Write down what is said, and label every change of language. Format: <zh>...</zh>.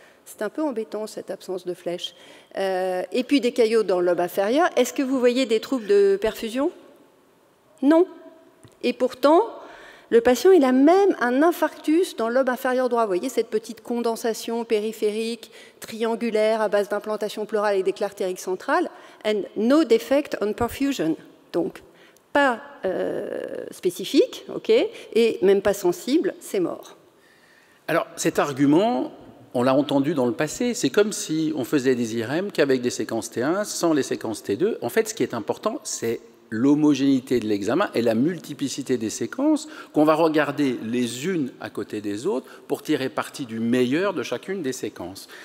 <fr>C'est un peu embêtant, cette absence de flèche. Et puis des caillots dans le lobe inférieur. Est-ce que vous voyez des troubles de perfusion? Non. Et pourtant, le patient, il a même un infarctus dans le lobe inférieur droit. Vous voyez cette petite condensation périphérique, triangulaire, à base d'implantation pleurale avec des clartériques centrales.</fr> <en>And no defect on perfusion.</en> <fr>Donc, pas spécifique, ok, et même pas sensible, c'est mort. Alors, cet argument, on l'a entendu dans le passé, c'est comme si on faisait des IRM qu'avec des séquences T1 sans les séquences T2. En fait, ce qui est important, c'est l'homogénéité de l'examen et la multiplicité des séquences qu'on va regarder les unes à côté des autres pour tirer parti du meilleur de chacune des séquences.</fr>